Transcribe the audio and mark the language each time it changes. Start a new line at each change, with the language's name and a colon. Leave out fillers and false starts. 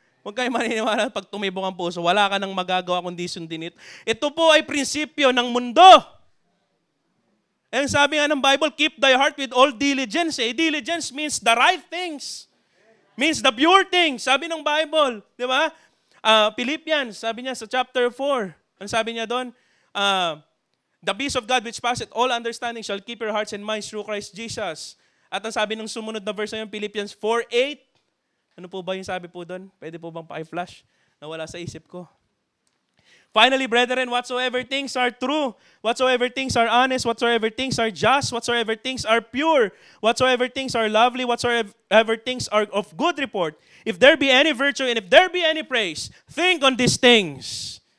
Filipino: Huwag kayo maniniwala pag tumibok ang puso, wala ka nang magagawa kundi sundin ito. Ito po ay prinsipyo ng mundo.
English: And
Filipino: sabi nga ng
English: Bible, keep thy heart with all diligence. Diligence means the right things. Means the pure things.
Filipino: Sabi ng
English: Bible.
Filipino: Di ba?
English: Philippians,
Filipino: sabi niya sa
English: chapter 4.
Filipino: Ano sabi niya doon?
English: The peace of God which passeth all understanding shall keep your hearts and minds through Christ Jesus.
Filipino: At ang sabi ng sumunod na verse na yun, Philippians 4:8. Ano po ba yung sabi po doon? Pwede po bang paki-flash? Nawala sa isip ko.
English: Finally, brethren, whatsoever things are true, whatsoever things are honest, whatsoever things are just, whatsoever things are pure, whatsoever things are lovely, whatsoever things are of good report, if there be any virtue and if there be any praise, think on these things.